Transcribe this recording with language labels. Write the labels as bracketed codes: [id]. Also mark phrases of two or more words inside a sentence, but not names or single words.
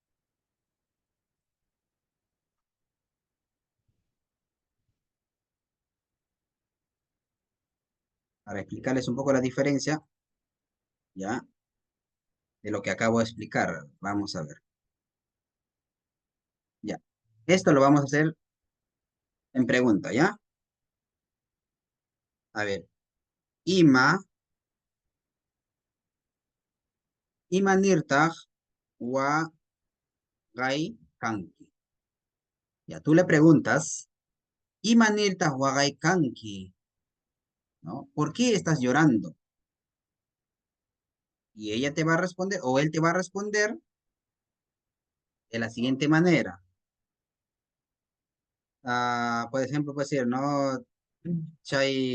[es] Para explicarles un poco la diferencia, ¿ya? De lo que acabo de explicar. Vamos a ver. Ya. Esto lo vamos a hacer en pregunta, ¿ya? A ver. [qu] Ima nirtaj wa gai kanki. [es] Ya, tú le preguntas, [qu] Ima nirtaj wa gai kanki, [es] ¿no? ¿Por qué estás llorando? Y ella te va a responder, o él te va a responder de la siguiente manera. Por ejemplo, puede decir, ¿no?